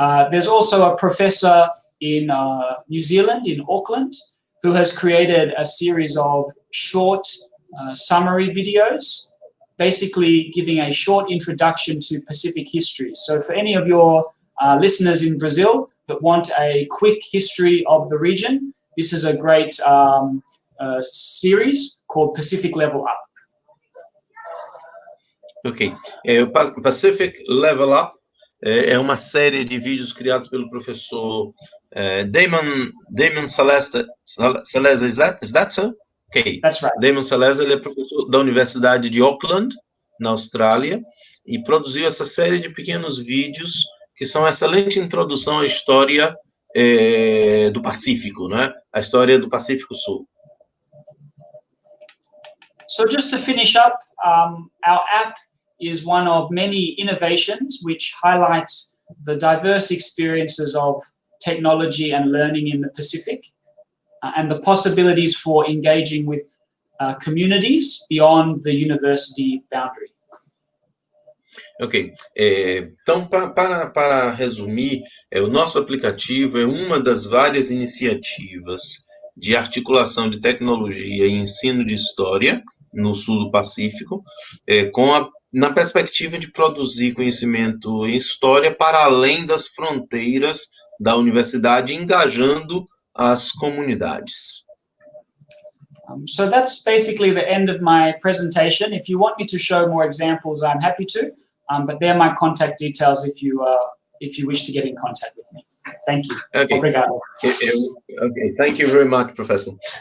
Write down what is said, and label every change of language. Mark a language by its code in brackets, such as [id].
[en] There's also a professor in New Zealand, in Auckland, who has created a series of short summary videos, basically giving a short introduction to Pacific history. So for any of your listeners in Brazil that want a quick history of the region, this is a great series called Pacific Level Up. Ok. [pt] O Pacific Level Up é uma série de vídeos criados pelo professor Damon Celeste. [en] Is that so? Okay. That's right. [pt] Damon Celeste, ele é professor da Universidade de Auckland, na Austrália, e produziu essa série de pequenos vídeos que são uma excelente introdução à história do Pacífico, né? A história do Pacífico Sul. [en] So just to finish up, our app is one of many innovations which highlight the diverse experiences of technology and learning in the Pacific and the possibilities for engaging with communities beyond the university boundary. [pt] Ok, então para resumir, o nosso aplicativo é uma das várias iniciativas de articulação de tecnologia e ensino de história no sul do Pacífico, na perspectiva de produzir conhecimento em história para além das fronteiras da universidade, engajando as comunidades. [en] So that's basically the end of my presentation. If you want me to show more examples, I'm happy to. But they're my contact details if you wish to get in contact with me. Thank you. Okay. [pt] Obrigado. Okay. [en] Thank you very much, Professor.